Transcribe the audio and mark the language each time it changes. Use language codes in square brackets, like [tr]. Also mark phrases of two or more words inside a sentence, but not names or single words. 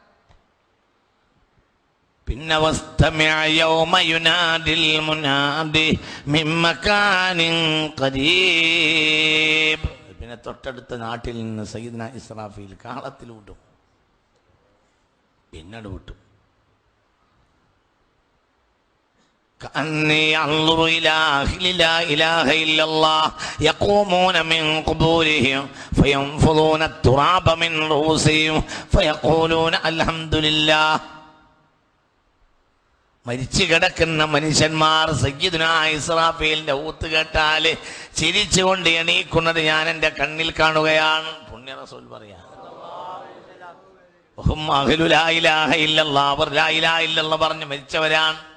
[ml] പിന്നെ പിന്നെ തൊട്ടടുത്ത നാട്ടിൽ നിന്ന് സയ്യിദ്ന ഇസ്രാഫീൽ കാളത്തിലൂട്ടും. പിന്നീട് വിട്ടു. [ar] كأني أنظر إلى أهل لا إله إلا الله يقومون من قبورهم فينفضون التراب من رؤوسهم فيقولون الحمد لله. [ml] മരിച്ചു കിടക്കുന്ന മനുഷ്യന്മാർ സയ്യിദുനാ ഇസ്രാഫീലിന്റെ ഊത്ത് കേട്ടാൽ ചിരിച്ചുകൊണ്ട് എണീക്കുന്നത് ഞാൻ എൻ്റെ കണ്ണിൽ കാണുകയാണ്. പുണ്യ റസൂൽ പറയാ, [ar] أهل لا إله إلا الله, [ml] അവർ [ar] لا إله إلا الله [ml] പറഞ്ഞ് മരിച്ചവരാണ്.